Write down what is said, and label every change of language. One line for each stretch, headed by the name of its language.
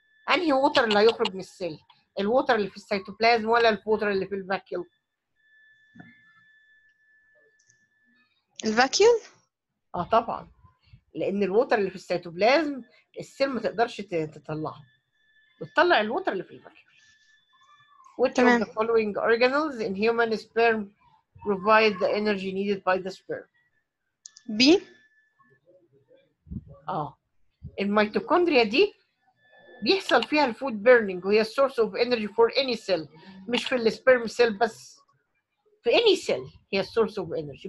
Arabic: انهي ووتر اللي هيخرج من السيل؟ الووتر اللي في السيتوبلازم ولا الووتر اللي في الفاكيول؟ الفاكيول. طبعا لان الووتر اللي في السيتوبلازم السيل ما تقدرش تطلعه بتطلع الووتر اللي في الفاكيول.
English: Which of the following organelles in human sperm provide the energy needed by the sperm? B.
Arabic: الميتوكوندريا دي بيحصل فيها الفود بيرنينج وهي
English: source of energy for any cell
Arabic: مش في السبرم سيل بس في
English: any cell
Arabic: هي
English: source of energy.